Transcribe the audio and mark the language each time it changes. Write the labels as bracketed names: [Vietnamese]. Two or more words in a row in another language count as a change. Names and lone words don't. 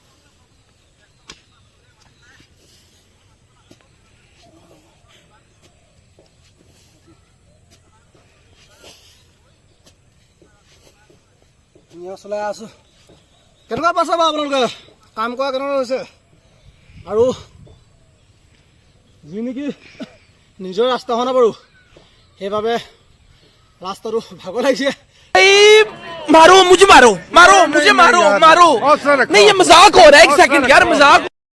[Assamese] ধুনীয়া চলাই আছোঁ। কেনেকুৱা পাইছে বাৰু আপোনালোকে, কাম কৰা কেনেকুৱা হৈছে? আৰু যি নেকি নিজৰ ৰাস্তাখন বাৰু, সেইবাবে ৰাস্তাটো ভাগৰ লাগিছে। [Hindi] मारो मुझे नहीं, ये मजाक हो रहा है। एक सेकंड यार, मजाक।